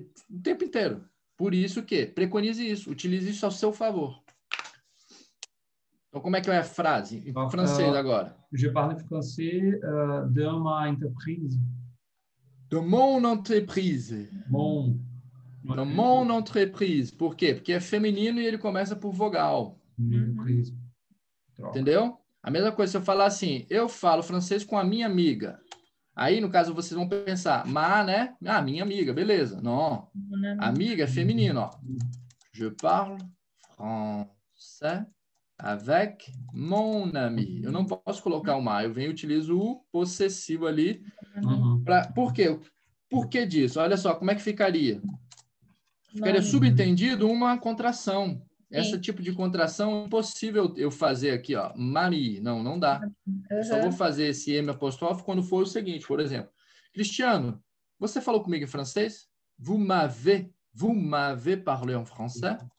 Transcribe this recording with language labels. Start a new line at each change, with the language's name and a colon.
Portuguese: O tempo inteiro. Por isso que preconize isso, utilize isso ao seu favor. Então, como é que é a frase? Em francês agora.
French: Je parle français de ma entreprise. De mon entreprise. De mon entreprise.
Portuguese: Por quê? Porque é feminino e ele começa por vogal. Entendeu? A mesma coisa se eu falar assim, eu falo francês com a minha amiga. Aí, no caso, vocês vão pensar, né? Ah, minha amiga, beleza. Não. Amiga é feminino, ó.
French: Je parle français avec mon ami.
Portuguese: Eu não posso colocar o ma, eu venho e utilizo o possessivo ali. Por quê? Por que disso? Olha só, como é que ficaria? Ficaria subentendido uma contração. Esse tipo de contração é impossível eu fazer aqui, ó. Mami. Não dá. Eu só vou fazer esse M apóstrofo quando for o seguinte, por exemplo. Cristiano, você falou comigo em francês?
French: Vous m'avez parlé en français?